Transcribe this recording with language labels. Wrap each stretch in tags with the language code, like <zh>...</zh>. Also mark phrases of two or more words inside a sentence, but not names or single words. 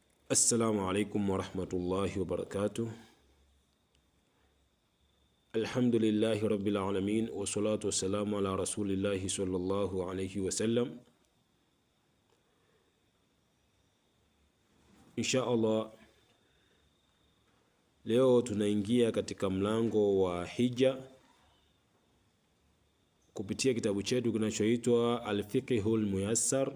<ar>السلام عليكم ورحمة الله وبركاته. الحمد لله رب العالمين والصلاة والسلام على رسول الله صلى الله عليه وسلم. إن شاء الله,</ar> <sw>leo tunaingia katika mlango wa hija kupitia kitabu chetu kinachoitwa Al-Fiqhul Muyassar.</sw>